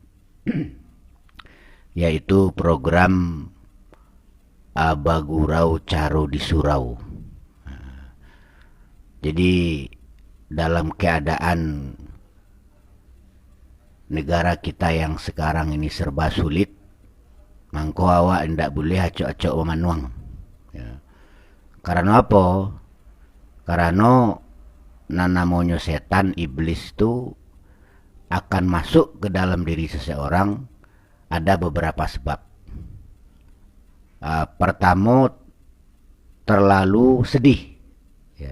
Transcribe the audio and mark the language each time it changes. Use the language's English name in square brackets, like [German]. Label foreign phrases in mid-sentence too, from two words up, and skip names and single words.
[Indonesian] Yaitu program Bagurau Caro di Surau. Jadi dalam keadaan negara kita yang sekarang ini serba sulit, [Minangkabau] mangko awak ndak boleh acok-acok manuang ya. [Indonesian] Karena apa? Karena namanya setan, iblis itu akan masuk ke dalam diri seseorang. Ada beberapa sebab. Pertama, terlalu sedih ya.